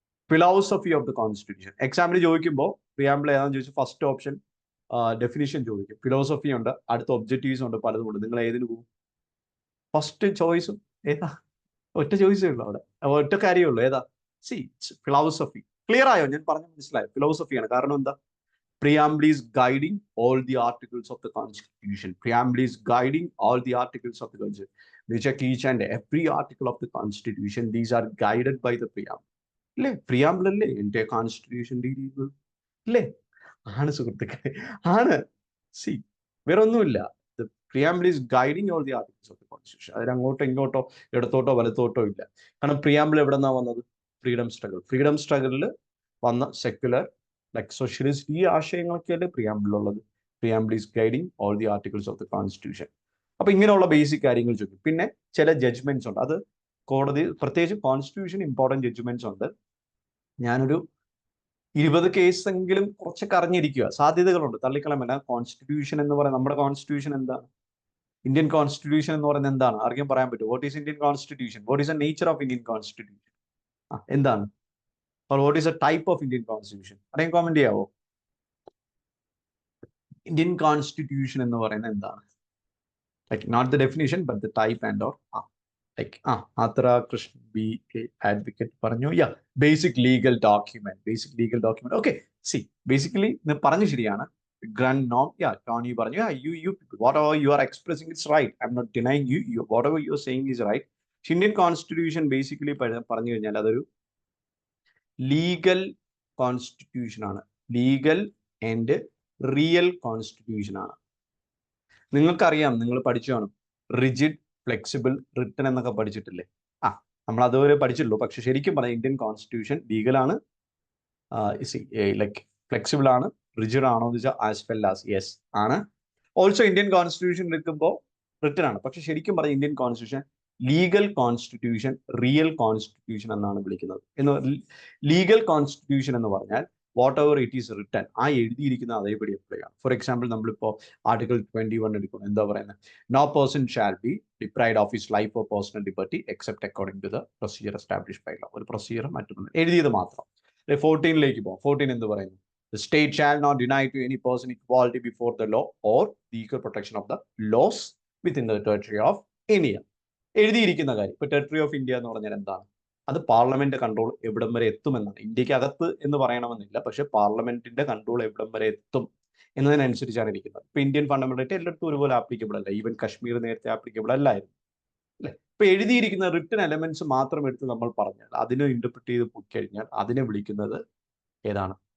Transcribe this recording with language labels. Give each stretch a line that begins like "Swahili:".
English: Philosophy of the constitution.
Malayalam: എക്സാമിന് ചോദിക്കുമ്പോൾ preamble ഏതാണെന്ന് ചോദിച്ചു, ഫസ്റ്റ് ഓപ്ഷൻ ഡെഫിനിഷൻ ചോദിക്കും, ഫിലോസഫി ഉണ്ട്, അടുത്ത ഒബ്ജക്റ്റീവ്സ് ഉണ്ട്, പലതും ഉണ്ട്. നിങ്ങൾ ഏതിന് പോകും? ഫസ്റ്റ് ചോയ്സും ഏതാ? ഒറ്റ ചോയ്സേ ഉള്ളൂ അവിടെ, ഒറ്റ കാര്യമേ ഉള്ളൂ. ഏതാ? ഫിലോസഫി. ക്ലിയർ ആയോ? ഞാൻ പറഞ്ഞ മനസ്സിലായോ? ഫിലോസഫിയാണ്. കാരണം എന്താ?
English: Preamble is guiding all the articles of the Constitution. Preamble is guiding all the articles of the Constitution. We check each and every article of the Constitution. These are guided by the preamble.
Malayalam: അല്ലേ? Preamble അല്ലേ എൻ്റെ constitution രീതികൾ അല്ലേ? ആണ് സുഹൃത്തുക്കളെ, ആണ്. C, വേറെ ഒന്നുമില്ല.
English: The preamble is guiding all the articles of the Constitution.
Malayalam: അതിന് അങ്ങോട്ടോ ഇങ്ങോട്ടോ ഇടത്തോട്ടോ വലത്തോട്ടോ ഇല്ല. കാരണം പ്രിയാമ്പിൾ എവിടെ നിന്നാണ് വന്നത്? Freedom struggle. ഫ്രീഡം സ്ട്രഗിളിൽ വന്ന സെക്യുലർ ലൈക് സോഷ്യലിസ്റ്റ് ഈ ആശയങ്ങളൊക്കെയല്ലേ പ്രിയാമ്പിളുള്ളത്.
English: Preamble is guiding all the articles of the constitution.
Malayalam: അപ്പൊ ഇങ്ങനെയുള്ള ബേസിക് കാര്യങ്ങൾ ചോദിക്കും. പിന്നെ ചില ജഡ്ജ്മെന്റ്സ് ഉണ്ട്, അത് കോടതി, പ്രത്യേകിച്ച് കോൺസ്റ്റിറ്റ്യൂഷൻ ഇമ്പോർട്ടൻറ്റ് ജഡ്ജ്മെന്റ്സ് ഉണ്ട്. ഞാനൊരു 20 കേസെങ്കിലും കുറച്ചൊക്കെ അറിഞ്ഞിരിക്കുക, സാധ്യതകളുണ്ട്, തള്ളിക്കളമല്ല. കോൺസ്റ്റിറ്റ്യൂഷൻ എന്ന് പറയുന്നത്, നമ്മുടെ കോൺസ്റ്റിറ്റ്യൂഷൻ എന്താണ്? ഇന്ത്യൻ കോൺസ്റ്റിറ്റ്യൂഷൻ എന്ന് പറയുന്നത് എന്താണ്? ആർക്കും പറയാൻ പറ്റും?
English: What is Indian constitution? What is the nature of Indian constitution?
Malayalam: എന്താണ്?
English: or what is a type of Indian constitution?
Malayalam: അറിയാൻ കോമന്റ് ചെയ്യാവോ? ഇന്ത്യൻ കോൺസ്റ്റിറ്റ്യൂഷൻ എന്ന് പറയുന്നത് എന്താണ്?
English: like not the definition but the type and or like Athira Krishna B A advocate
Malayalam: പറഞ്ഞു,
English: Yeah basic legal document, basic legal document.
Malayalam: Okay, C basically പറഞ്ഞു ശരിയാണ്.
English: grunt നോം, യാ Tony
Malayalam: പറഞ്ഞു,
English: you whatever you are expressing it's right, I'm not denying you whatever you are saying is right.
Malayalam: Indian constitution basically പറഞ്ഞു കഴിഞ്ഞാൽ അതൊരു legal constitution ആണ്, legal and real constitution ആണ്. നിങ്ങൾക്കറിയാം, നിങ്ങൾ പഠിച്ചു കാണും, റിജിഡ്, ഫ്ലെക്സിബിൾ, റിട്ടൺ എന്നൊക്കെ പഠിച്ചിട്ടില്ലേ? നമ്മൾ അതുവരെ പഠിച്ചിട്ടുള്ളൂ. പക്ഷെ ശരിക്കും പറഞ്ഞാൽ ഇന്ത്യൻ കോൺസ്റ്റിറ്റ്യൂഷൻ ലീഗലാണ്, ലൈക്ക് ഫ്ലെക്സിബിൾ ആണ്, റിജിഡ് ആണോ എന്ന് വെച്ചാൽ
English: as well as yes
Malayalam: ആണ്. ഓൾസോ ഇന്ത്യൻ കോൺസ്റ്റിറ്റ്യൂഷൻ എടുക്കുമ്പോൾ റിട്ടൺ ആണ്. പക്ഷെ ശരിക്കും പറഞ്ഞാൽ Indian constitution legal constitution, real constitution എന്നാണ് വിളിക്കുന്നത്. ലീഗൽ കോൺസ്റ്റിറ്റ്യൂഷൻ എന്ന് പറഞ്ഞാൽ
English: whatever it is written,
Malayalam: ആ എഴുതിയിരിക്കുന്ന അതേപടി അപ്ലൈ ആണ്.
English: for example
Malayalam: നമ്മളിപ്പോൾ ആർട്ടിക്കിൾ 21 എടുക്കണം, എന്താ പറയുന്നത്?
English: No person shall be deprived of his life or personal liberty except according to the procedure establish by law.
Malayalam: ഒരു പ്രൊസീജിയർ മറ്റൊന്നും എഴുതിയത് മാത്രം. 14 പോകാം. 14 എന്ത് പറയുന്നു?
English: The state shall not deny to any person equality before the law or the equal protection of the laws within the territory of India.
Malayalam: എഴുതിയിരിക്കുന്ന കാര്യം. ഇപ്പൊ ടെറിട്ടറി ഓഫ് ഇന്ത്യ എന്ന് പറഞ്ഞാൽ എന്താണ്? അത് പാർലമെന്റ് കൺട്രോൾ എവിടം വരെ എത്തുമെന്നാണ്. ഇന്ത്യക്ക് അകത്ത് എന്ന് പറയണമെന്നില്ല, പക്ഷെ പാർലമെന്റിന്റെ കൺട്രോൾ എവിടം വരെ എത്തും എന്നതിനനുസരിച്ചാണ് ഇരിക്കുന്നത്. ഇപ്പൊ ഇന്ത്യൻ ഫണ്ടമെന്റൽ റൈറ്റ് എല്ലായിടത്തും ഒരുപോലെ ആപ്ലിക്കബിൾ അല്ല. ഈവൻ കശ്മീർ നേരത്തെ ആപ്ലിക്കബിൾ അല്ലായിരുന്നു, അല്ലെ? ഇപ്പൊ എഴുതിയിരിക്കുന്ന റിട്ടൺ എലമെന്റ്സ് മാത്രം എടുത്ത് നമ്മൾ പറഞ്ഞാൽ, അതിനെ ഇന്റർപ്രിറ്റ് ചെയ്ത് പോയി കഴിഞ്ഞാൽ അതിനെ വിളിക്കുന്നത് ഏതാണ്?